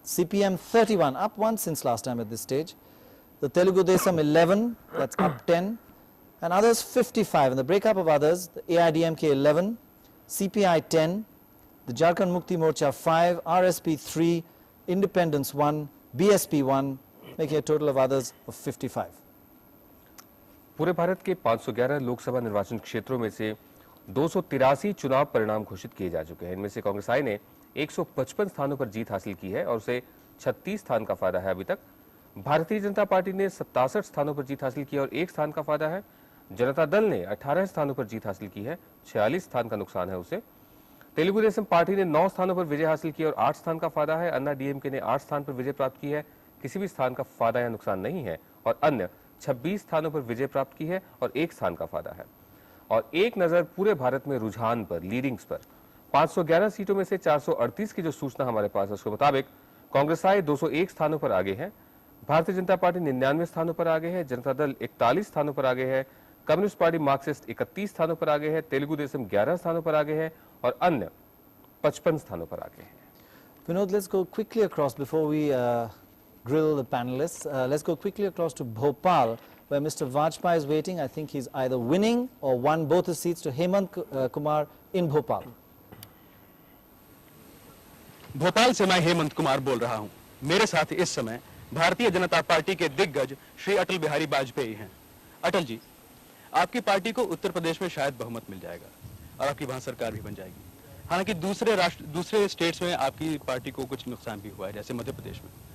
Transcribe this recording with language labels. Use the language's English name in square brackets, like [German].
[English] CPM 31, up one since last time at this stage. The Telugu Desam 11, that's up 10. And others 55. And the breakup of others, the AIDMK 11, CPI 10, the Jharkhand Mukti Morcha 5, RSP 3, Independence 1, BSP 1, making a total of others of 55. [Hindi] पूरे भारत के 511 लोकसभा निर्वाचन क्षेत्रों में से 283 चुनाव परिणाम घोषित किए जा चुके हैं। इनमें से कांग्रेस ने 155 स्थानों पर जीत हासिल की है और उसे 36 स्थान का फायदा है अभी तक। भारतीय जनता पार्टी ने 67 स्थानों पर जीत हासिल की और 1 स्थान का फायदा है। जनता दल ने 18 स्थानों पर जीत हासिल की है, 46 स्थान का नुकसान है उसे। तेलुगु देशम पार्टी ने 9 स्थानों पर विजय हासिल की और 8 स्थान का फायदा है। अन्ना डीएमके ने 8 स्थान पर विजय प्राप्त की है, किसी भी स्थान का फायदा या नुकसान नहीं है। और अन्य 26 स्थानों पर विजय प्राप्त की है और 1 स्थान का फायदा है। और एक नजर पूरे भारत में रुझान पर, लीडिंग्स पर, 511 सीटों में से 438 की जो सूचना हमारे पास है उसके मुताबिक कांग्रेस 201 स्थानों पर आगे है, भारतीय जनता पार्टी 99 स्थानों पर आगे है, जनता दल 41 स्थानों पर आगे है, कम्युनिस्ट पार्टी मार्क्सिस्ट 31 स्थानों पर आगे है, तेलुगु देशम 11 स्थानों पर आगे है और अन्य 55 स्थानों पर आगे है। [English] Vinod, let's go quickly across before we grill the panelists. Let's go quickly across to Bhopal, where Mr. Vajpayee is waiting. I think he's either winning or won both his seats to Hemant Kumar in Bhopal. [Hindi] Bhopal से मैं हेमंत कुमार बोल रहा हूं। मेरे साथ इस समय Bharatiya Janata party के दिग्गज श्री अटल बिहारी वाजपेयी हैं। अटल जी, आपकी पार्टी को उत्तर प्रदेश में शायद बहुमत मिल जाएगा और आपकी वहां सरकार भी बन जाएगी। हालांकि दूसरे स्टेट्स में आपकी पार्टी को कुछ नुकसान भी हुआ है, जैसे मध्य प्रदेश में।